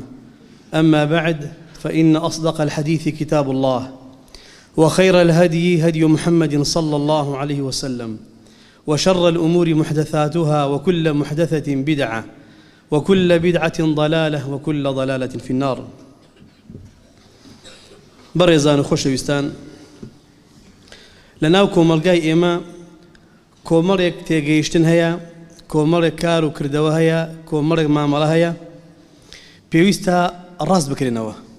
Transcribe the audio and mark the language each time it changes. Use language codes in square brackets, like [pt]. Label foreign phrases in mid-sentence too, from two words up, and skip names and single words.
[ar] أما بعد، فإن أصدق الحديث كتاب الله، وخير الهدي هدي محمد صلى الله عليه وسلم، وشر الأمور محدثاتها، وكل محدثة بدعة، وكل بدعة ضلالة، وكل ضلالة في النار. [ckb] بەڕێزان و خۆشەویستان، لەناو کۆمەڵگای ئێمە کۆمەڵێک تێگەیشتن هەیە، کۆمەڵێک کار و کردەوە هەیە، کۆمەڵێک مامەڵە هەیە، پێویستە ڕاست بکرێنەوە.